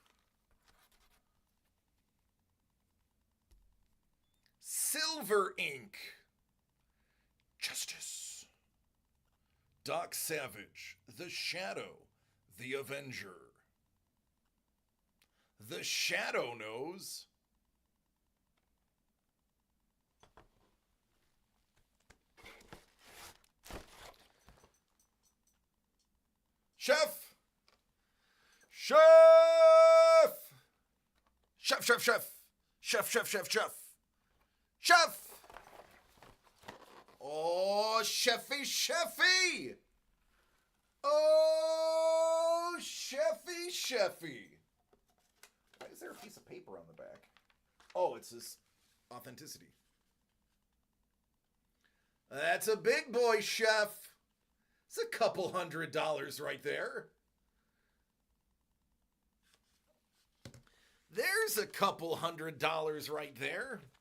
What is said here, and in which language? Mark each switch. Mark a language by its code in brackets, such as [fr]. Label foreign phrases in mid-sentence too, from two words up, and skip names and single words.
[en] Silver Ink. Justice. Doc Savage. The Shadow. The Avenger. The Shadow knows. Chef! Chef! Chef, chef, chef. Chef, chef, chef, chef. Chef! Oh, chefy, chefy! Oh, chefy, chefy. Why is there a piece of paper on the back? Oh, it's this authenticity. That's a big boy, Chef. It's a couple $100 right there. There's a couple $100 right there.